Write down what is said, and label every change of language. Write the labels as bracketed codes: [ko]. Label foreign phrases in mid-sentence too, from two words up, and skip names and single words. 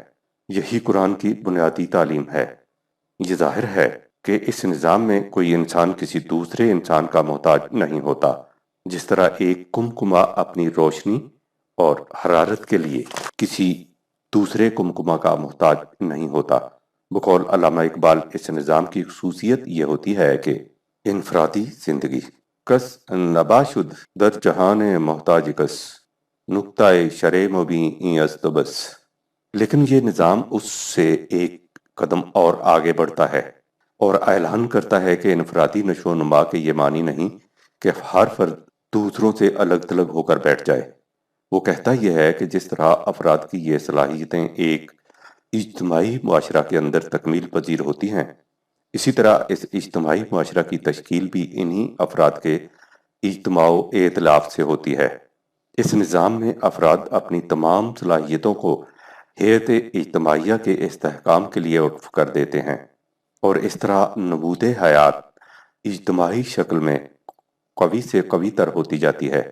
[ur] یہی قرآن کی بنیادی تعلیم ہے۔ یہ ظاہر ہے کہ اس نظام میں کوئی انسان کسی دوسرے انسان کا محتاج نہیں ہوتا، جس طرح ایک کمکما اپنی روشنی اور حرارت کے لیے کسی دوسرے کمکما کا محتاج نہیں ہوتا۔ بقول علامہ اقبال، اس نظام کی خصوصیت یہ ہوتی ہے کہ انفرادی زندگی [fa] کس نبا شد در جہان محتاج کس، نکتہ شرع مبیں این است بس۔ [ur] لیکن یہ نظام اس سے ایک قدم اور آگے بڑھتا ہے اور اعلان کرتا ہے کہ انفرادی نشو و نما کے یہ معنی نہیں کہ ہر فرد دوسروں سے الگ تھلگ ہو کر بیٹھ جائے۔ وہ کہتا یہ ہے کہ جس طرح افراد کی یہ صلاحیتیں ایک اجتماعی معاشرہ کے اندر تکمیل پذیر ہوتی ہیں، اسی طرح اس اجتماعی معاشرہ کی تشکیل بھی انہی افراد کے اجتماع و ائتلاف سے ہوتی ہے۔ اس نظام میں افراد اپنی تمام صلاحیتوں کو ہیئت اجتماعیہ کے استحکام کے لیے وقف کر دیتے ہیں، اور اس طرح نمود حیات اجتماعی شکل میں قوی سے قوی تر ہوتی جاتی ہے۔